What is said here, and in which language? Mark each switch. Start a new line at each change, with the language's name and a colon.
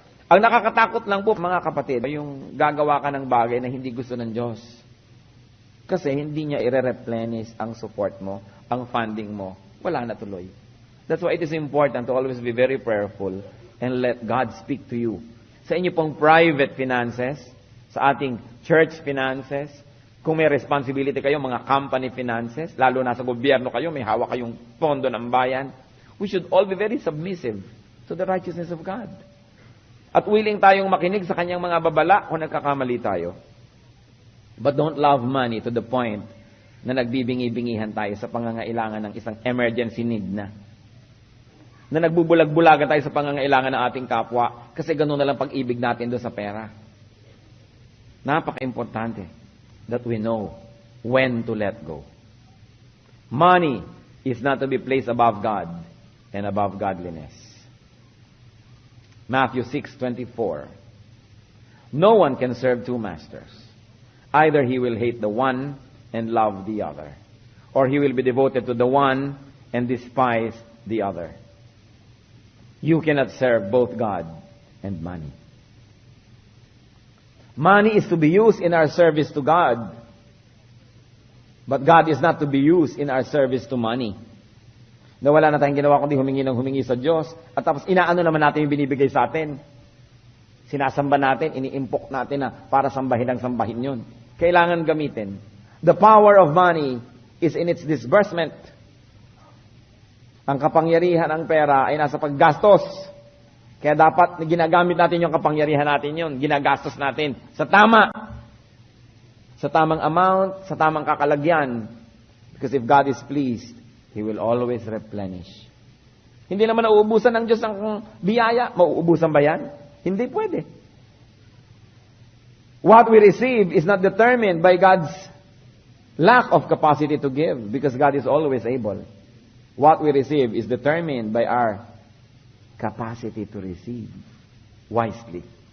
Filipino: Ang nakakatakot lang po, mga kapatid, yung gagawa ka ng bagay na hindi gusto ng Diyos. Kasi hindi niya i-replenish ang support mo, ang funding mo. Wala na tuloy.
English: That's why it is important to always be very prayerful and let God speak to you.
Filipino: Sa inyo pong private finances, sa ating church finances, kung may responsibility kayo, mga company finances, lalo na sa gobyerno kayo, may hawak kayong pondo ng bayan,
English: we should all be very submissive to the righteousness of God.
Filipino: At willing tayong makinig sa kanyang mga babala kung nagkakamali tayo.
English: But don't love money to the point
Filipino: na nagbibingi-bingihan tayo sa pangangailangan ng isang emergency need na nagbubulag-bulagan tayo sa pangangailangan ng ating kapwa kasi gano'n na lang pag-ibig natin doon sa pera. Napaka-importante
English: that we know when to let go. Money is not to be placed above God and above godliness. Matthew 6:24. No one can serve two masters. Either he will hate the one and love the other, or he will be devoted to the one and despise the other. You cannot serve both God and money. Money is to be used in our service to God. But God is not to be used in our service to money.
Filipino: Na wala na tayong ginawa kundi humingi sa Diyos. At tapos inaano naman natin yung binibigay sa atin. Sinasamba natin, iniimpok natin na para sambahin ang sambahin yun. Kailangan gamitin.
English: The power of money is in its disbursement.
Filipino: Ang kapangyarihan ng pera ay nasa paggastos. Kaya dapat ginagamit natin yung kapangyarihan natin yun. Ginagastos natin sa tama. Sa tamang amount, sa tamang kakalagyan.
English: Because if God is pleased, He will always replenish.
Filipino: Hindi naman nauubusan ng Diyos ng biyaya. Mauubusan ba yan? Hindi pwede.
English: What we receive is not determined by God's lack of capacity to give. Because God is always able. What we receive is determined by our capacity to receive wisely.